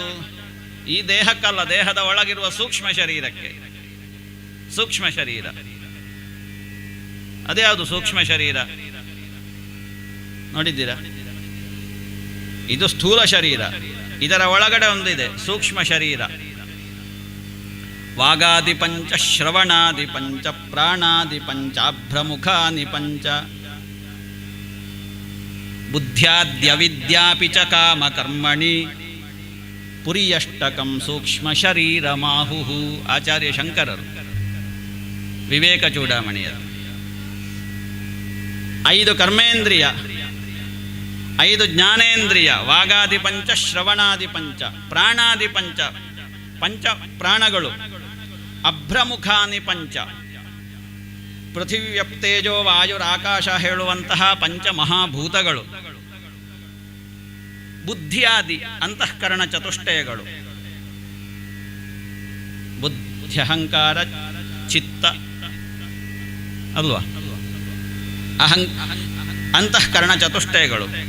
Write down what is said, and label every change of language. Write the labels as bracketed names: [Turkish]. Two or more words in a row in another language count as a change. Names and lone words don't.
[Kannada] ಈ ದೇಹಕ್ಕಲ್ಲ, ದೇಹದ ಒಳಗಿರುವ ಸೂಕ್ಷ್ಮ ಶರೀರಕ್ಕೆ. ಸೂಕ್ಷ್ಮ ಶರೀರ ಅದೇ ಯಾವುದು? ಸೂಕ್ಷ್ಮ ಶರೀರ ನೋಡಿದ್ದೀರಾ? ಇದು ಸ್ಥೂಲ ಶರೀರ, ಇದರ ಒಳಗಡೆ ಒಂದಿದೆ ಸೂಕ್ಷ್ಮ ಶರೀರ. [Sanskrit] ವಾಗಾದಿ ಪಂಚ, ಶ್ರವಣಾದಿ ಪಂಚ, ಪ್ರಾಣಾದಿ ಪಂಚ, ಅಭ್ರಮುಖಾನಿ ಪಂಚ, ಬುದ್ಧ್ಯಾದ್ಯವಿದ್ಯಾಪಿ ಚ ಕಾಮ ಕರ್ಮಣಿ ಪುರಿಯಷ್ಟಕಂ ಸೂಕ್ಷ್ಮ ಶರೀರ ಮಾಹುಹು. [Kannada] ಆಚಾರ್ಯ ಶಂಕರರು ವಿವೇಕ ಚೂಡಾಮಣಿಯರು. 5 ಕರ್ಮೇಂದ್ರಿಯ, 5 ಜ್ಞಾನೇಂದ್ರಿಯ, [Sanskrit] ವಾಗಾದಿ ಪಂಚ, ಶ್ರವಣಾದಿ ಪಂಚ, ಪ್ರಾಣಾದಿ ಪಂಚ, [Kannada] ಪಂಚ ಪ್ರಾಣಗಳು, [Sanskrit] ಅಭ್ರಮುಖಾನಿ ಪಂಚ, ಪೃಥಿವ್ಯಪ್ತೇಜೋ ವಾಯುರಾಕಾಶ [Kannada] ಹೇಳುವಂತಹ ಪಂಚ ಮಹಾಭೂತಗಳು, ಬುದ್ಧಿಯಾದಿ ಅಂತಃಕರಣ ಚತುಷ್ಟಯಗಳು, ಬುದ್ಧ್ಯಹಂಕಾರ ಚಿತ್ತ ಅಲ್ವಾ, ಅಂತಃಕರಣ ಚತುಷ್ಟಯಗಳು.